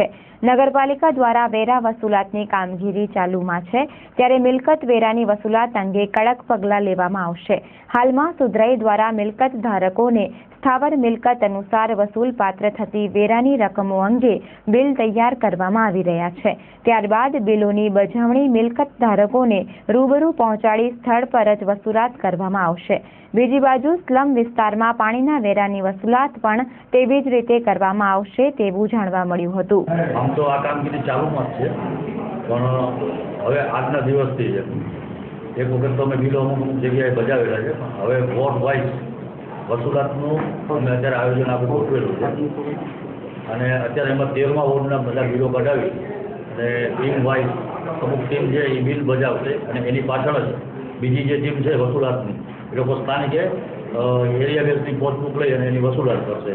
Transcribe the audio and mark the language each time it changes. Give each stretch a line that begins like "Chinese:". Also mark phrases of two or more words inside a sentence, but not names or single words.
Gujarati: નગરપાલિકા દ્વારા વેરા વસૂલાતની કામગીરી ચાલુમાં છે, ત્યારે મિલકત વેરાની વસૂલાત અંગે કડક પગલાં લેવામાં આવશે। હાલમાં સુધરાઈ દ્વારા મિલકત ધારકોને સ્થાવર મિલકત અનુસાર વસૂલ પાત્ર થતી વેરાની રકમો અંગે બિલ તૈયાર કરવામાં આવી રહ્યા છે। ત્યારબાદ બિલોની બજવણી મિલકત ધારકોને રૂબરૂ પહોંચાડી સ્થળ પર જ વસૂલાત કરવામાં આવશે। બીજી બાજુ સ્લમ વિસ્તારમાં પાણીના વેરાની વસૂલાત પણ તેવી જ રીતે કરવામાં આવશે તેવું જાણવા મળ્યું હતું। આમ તો આ કામગીરી ચાલુમાં જ છે, પણ હવે આજના દિવસથી છે એક વખત તો અમે બિલો અમુક જગ્યાએ બજાવેલા છે, પણ હવે
English: ward wise
Gujarati: વસૂલાતનું અમે અત્યારે આયોજન આપણે ગોઠવેલું છે અને અત્યારે એમાં 13મા વોર્ડના બધા બિલો કઢાવી અને
English: team wise
Gujarati: અમુક ટીમ છે એ બિલ બજાવશે અને એની પાછળ જ બીજી જે ટીમ છે વસૂલાતની એ લોકો સ્થાનિકે
English: area baseની
Gujarati: પોસ્ટબુક લઈ અને એની વસૂલાત કરશે।